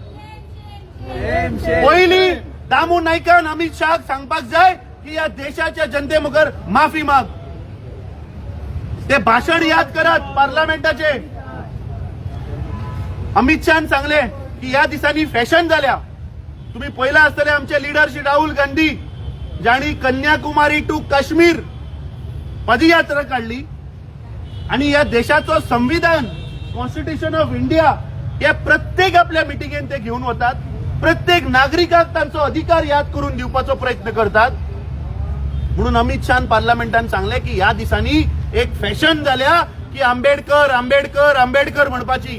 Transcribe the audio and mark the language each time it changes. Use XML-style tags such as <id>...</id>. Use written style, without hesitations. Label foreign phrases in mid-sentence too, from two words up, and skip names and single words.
<kok>पयली दामू नायकान अमित शाह सांगपाक जाय की या देशाच्या जनते मुखार माफी माग. ते भाषण याद करात पार्लमेंटाचे. अमित शाहन सांगले की या दिसांनी फॅशन जाल्या. तुम्ही पहिला आसतले आमचे लिडर श्री राहुल गांधी ज्यांनी कन्याकुमारी टू काश्मीर पदयात्रा काढली आणि या देशाचं संविधान कॉन्स्टिट्यूशन ऑफ इंडिया हे प्रत्येक आपल्या मिटिंगेन ते घेऊन वतात. प्रत्येक नागरिकाक तांचो अधिकार याद करून दिवपाचो प्रयत्न करतात. म्हणून अमित शाह पार्लमेंटान सांगले की ह्या दिसांनी एक फॅशन जाल्या की आंबेडकर आंबेडकर आंबेडकर म्हणपाची.</kok>